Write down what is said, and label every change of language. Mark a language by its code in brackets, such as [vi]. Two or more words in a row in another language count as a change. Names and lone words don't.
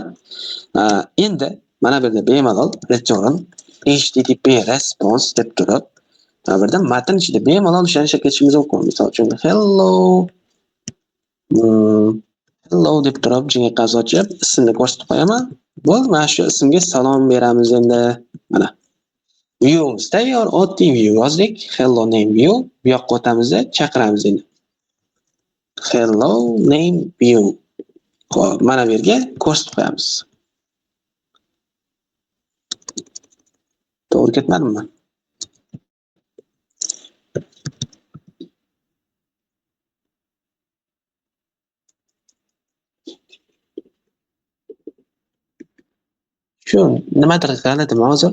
[uz] Endi mana bu yerda bemalol [en] return http response [uz] deb turib, mana bu yerda matn ichida bemalol o'shani ketishimiz mumkin. Misol uchun hello deb turib jinga qaz ochib ismni ko'rsatib qo'yaman. Bo'ldi, mana shu ismga salom beramiz endi. Mana viewimiz tayyor, oddiy view yozdik. [en] Hello name view. [uz] Bu yoqqa o'tamiz, chaqiramiz endi. [en] Hello name view. [uz] Xo'p, mana bu yerga ko'rsatib qo'yamiz. To'g'ri ketmadimi? Shu nimadir g'alatim hozir.